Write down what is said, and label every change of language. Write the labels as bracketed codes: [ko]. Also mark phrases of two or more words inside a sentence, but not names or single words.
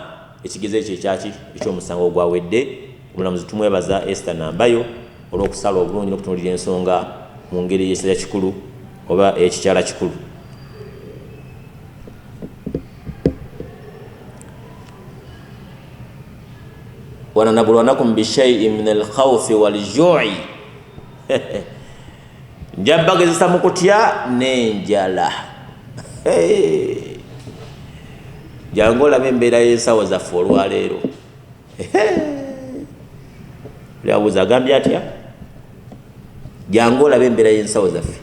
[lg] Ekigezo ekyo ekyaki eky'omusango ogwawedde. Omulamuzi tumwebaza Esther Nambayo olw'okusala obulungi n'okutunuulira ensonga mu ngeri y'ekisera kikulu oba ekikyala kikulu. [ar] ولنبلونكم بشيء من الخوف والجوع. [lg] Nja bagezesa mu kutya n'enjala. Jangu olabe embeera y'ensawo zaffe olwaleero. Lyabuuza agambye atya? Jangu olabe embeera y'ensawo zaffe.